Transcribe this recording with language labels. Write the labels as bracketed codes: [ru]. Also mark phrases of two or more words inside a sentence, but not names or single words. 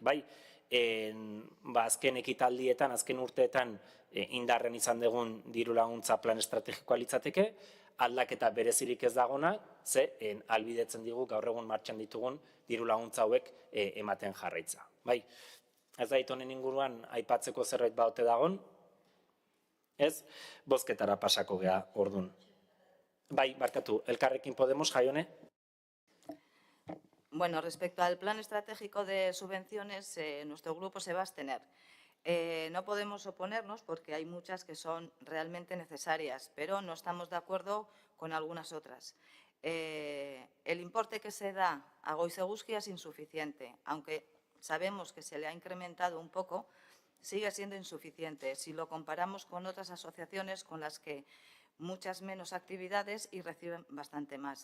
[eu] Bai, azken ekitaldietan, azken urteetan indarren izan dugun diru laguntza plan estrategikoa litzateke, aldaketa berezirik ez dagona, ze ahalbidetzen digu gaur egun martxan ditugun diru laguntza hauek ematen jarraitza. Bai, ez da honen inguruan aipatzeko zerbait baute dagon, ez? Bozketara pasako gea ordun. Bai, barkatu, Elkarrekin Podemos, Jaione? [es] Bueno, respecto al plan estratégico de subvenciones, nuestro grupo se va a abstener. No podemos oponernos porque hay muchas que son realmente necesarias, pero no estamos de acuerdo con algunas otras. El importe que se da a Goizeguski es insuficiente, aunque sabemos que se le ha incrementado un poco, sigue siendo insuficiente si lo comparamos con otras asociaciones con las que muchas menos actividades y reciben bastante más.